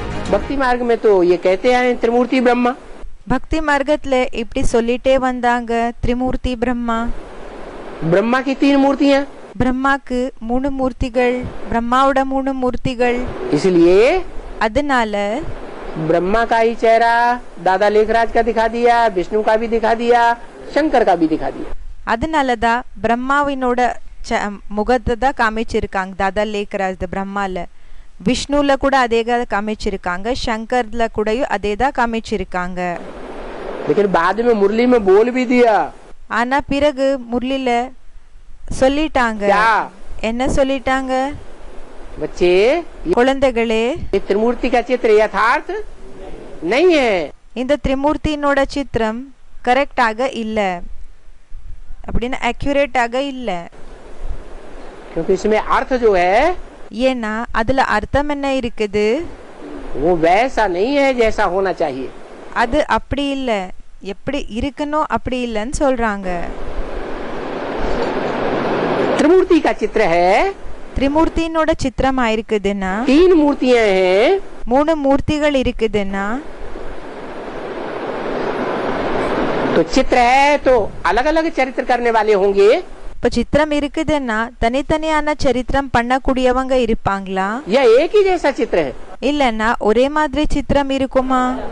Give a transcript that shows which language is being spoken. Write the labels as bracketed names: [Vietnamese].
[Hindi] भक्ति मार्ग में तो ये कहते हैं त्रिमूर्ति ब्रह्मा। [Tamil] भक्ति मार्गत्ले இப்படி சொல்லிட்டே வந்தாங்க त्रिमूर्ति ब्रह्मा। [Hindi] ब्रह्मा की 3 मूर्तियां, [Tamil] ब्रह्माக்கு 3 மூர்த்திகள், ब्रह्माவோட 3 மூர்த்திகள்। [Hindi] इसलिए [Tamil] அதனால [Hindi] ब्रह्मा का ही चेहरा दादा लेखराज का दिखा दिया, विष्णु का भी दिखा दिया, शंकर का भी दिखा दिया। [Tamil] அதனாலதான் பிரம்மாவினோட முகத்தை தான் காமிச்சிருக்காங்க தாதா லேக்கராஜ் பிரம்மால, விஷ்ணுல கூட அதே தான் காமிச்சிருக்காங்க, शंकरல கூடயும் அதே தான் காமிச்சிருக்காங்க। [Hindi] लेकिन बाद में मुरली में बोल भी दिया। [Tamil] ஆனா பிறகு முரளில சொல்லிட்டாங்க। என்ன சொல்லிட்டாங்க? [Hindi] बच्चे, [Tamil] குழந்தைகளே, [Hindi] ये त्रिमूर्ति का चित्र यथार्थ नहीं है। [Tamil] இந்த திரிமூர்த்தியினோட சித்திரம் கரெக்டாக இல்ல, அப்படின்னா அக்யூரேட்டாக இல்ல। [Hindi] क्योंकि इसमें अर्थ जो है, [Tamil] ஏன்னா அதுல அர்த்தம் என்ன இருக்குது, [Hindi] वो वैसा नहीं है जैसा होना चाहिए। [Tamil] அது அப்படி இல்ல, எப்படி இருக்கணும் அப்படி இல்லன்னு சொல்றாங்க। [Hindi] त्रिमूर्ति का चित्र है, [Tamil] त्रिमूर्तिயினோட சித்திரம் ஆயிருக்குதுன்னா, [Hindi] 3 मूर्तियां हैं, [Tamil] 3 மூர்த்திகள் இருக்குதுன்னா, [Hindi] तो चित्र है तो अलग अलग चरित्र करने वाले होंगे। [Tamil] இப்போ சித்திரம் இருக்குதுன்னா தனித்தனியான சரித்திரம் பண்ணக்கூடியவங்க இருப்பாங்களா? [Hindi] या एक ही जैसा चित्र है? [Tamil] இல்லன்னா ஒரே மாதிரி சித்திரம் இருக்குமா?